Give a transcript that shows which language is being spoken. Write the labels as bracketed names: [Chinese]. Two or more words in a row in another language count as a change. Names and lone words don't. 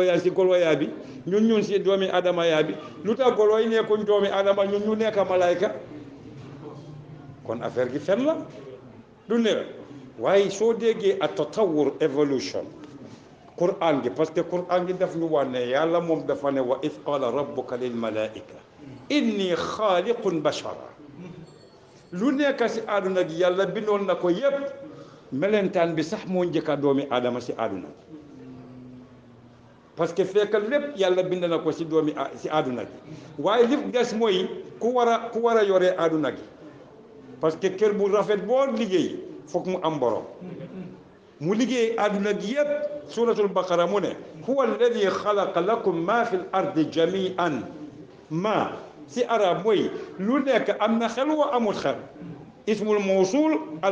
[Wolof] yaa si golo yaa bi ñun si doomi aadama yaa bi lu tax golo yi nekkuñ doomi aadama ñun ñu nekk malayka kon affaire gi fen la du ne waaye soo déggee a tatawur evolution Qur'an gi [French] parce que [Wolof] Qur'an gi daf ñu wax ne yàlla moom dafa ne [Arabic] وإذ قال ربك للملائكة إني خالق بشرا [Wolof] lu nekk si àdduna gi yàlla bindoon na ko yépp melentaan bi sax moo njëkka doomi aadama si àdduna [French] parce que [Wolof] fekk lépp yàlla bind na ko si àdduna gi waaye li des mooy ku war a yoree àdduna gi [French] parce que [Wolof] kër bu rafet boo liggéey foog mu am borom mu liggéey àdduna gi yépp suratul baqara mu ne [Arabic] هو الذي خلق لكم ما في الأرض جميعا [Wolof] ma si arab mooy lu nekk am na xel wa amul xel [Arabic] اسم الموصول ال